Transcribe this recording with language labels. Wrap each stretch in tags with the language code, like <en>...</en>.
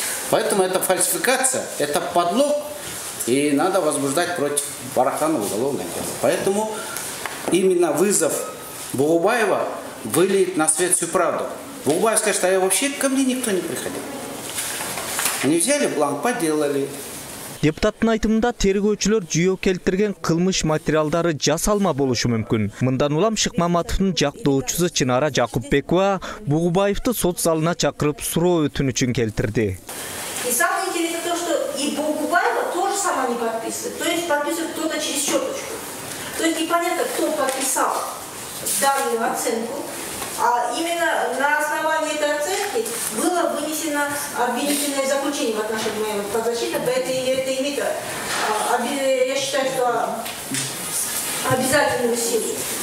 <ru>Поэтому это фальсификация, это подлог, и надо возбуждать против Бараханова уголовное дело. Поэтому именно вызов Бугубаева выльет на свет всю правду. Бугубаев скажет, а я вообще ко мне никто не приходил. Они взяли бланк, поделали.</ru> <ky>Депутаттын айтымында тергөөчүлөр жүйө келтирген кылмыш материалдары жасалма болушу мүмкүн. Мындан улам Шыкмаматовдун жактоочусу Чынара Жакупбекова Бугубаевди сот залына чакырып суроо өтүнүчүн келтирди.</ky> <ru>И самое интересное то, что и Бугубаева тоже сама не подписывает. То есть подписывает кто-то через щеточку. То есть непонятно, кто подписал данную оценку. А именно на основании этой оценки было вынесено обвинительное заключение в отношении моей подзащиты, поэтому это имеет, я считаю, что обязательную силу.</ru>